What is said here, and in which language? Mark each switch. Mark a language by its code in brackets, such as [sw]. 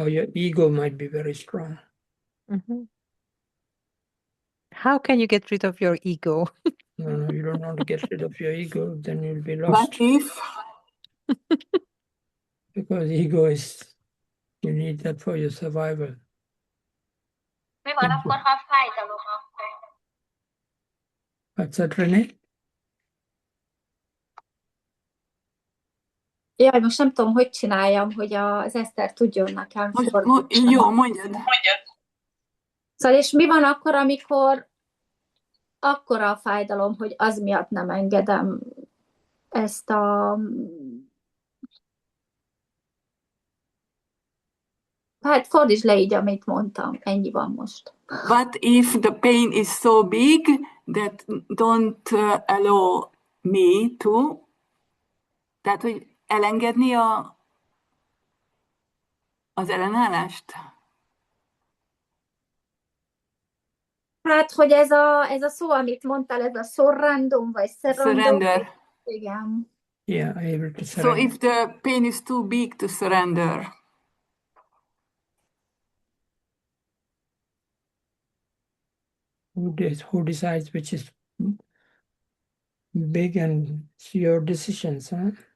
[en] Or your ego might be very strong. Mm-hmm. How can you get rid of your ego? No, you don't want to get rid of your ego, then you'll be lost. But if because ego is, you need that for your survival. [hu] Mi van akkor, ha fájdalom akkor? [en] What's that, René? [hu] Jaj, most nem tudom, hogy csináljam, hogy az Eszter tudjon nekem fordítani. Jó, mondjad. Szóval, és mi van akkor, amikor akkora a fájdalom, hogy az miatt nem engedem ezt a... Hát fordítsd le így, amit mondtam. Ennyi van most. [en] But if the pain is so big that don't allow me to, [hu] tehát, hogy elengedni az ellenállást? Hát, hogy ez a szó, amit mondtál, ez a surrender, vagy [en] Surrender. [hu] Igen. [en] Yeah, able to So surrender. if the pain is too big to surrender, Who decides which is big, and it's your decisions, huh?